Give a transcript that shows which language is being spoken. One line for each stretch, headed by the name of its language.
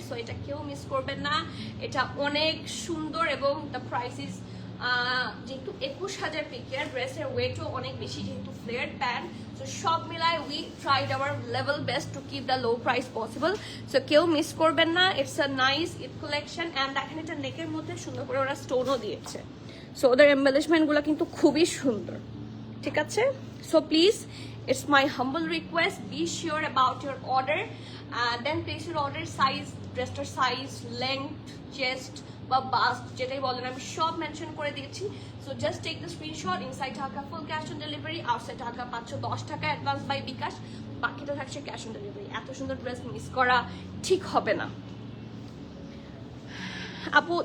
Bangla: So এটা কেউ miss করবেন না, এটা অনেক সুন্দর এবং
English: the price is
Bangla: যেহেতু 21,000 পিকের ড্রেসের ওয়েটও অনেক বেশি, যেহেতু ফ্লেয়ার প্যান্ট।
English: so
Bangla: সব মিলায়
English: We tried our level best to keep the low price possible.
Bangla: So কেউ মিস করবেন না।
English: it's a nice Eid collection and
Bangla: দেখেন এটা নেকের মধ্যে সুন্দর করে ওরা স্টোনও দিয়েছে। সো ওদের এম্বেলিশমেন্টগুলো কিন্তু খুবই সুন্দর। ঠিক আছে,
English: so please it's my humble request, be sure about your order, then place your order, size, dresser size, length, chest
Bangla: বা বাস্ট যেটাই বলেন আমি সব মেনশন করে দিয়েছি।
English: So just take the screenshot. Inside Dhaka full cash on delivery, outside Dhaka 510 taka advance by bKash,
Bangla: বাকিটা থাকছে
English: Cash on delivery.
Bangla: এত সুন্দর ড্রেস মিস করা ঠিক হবে না আপু।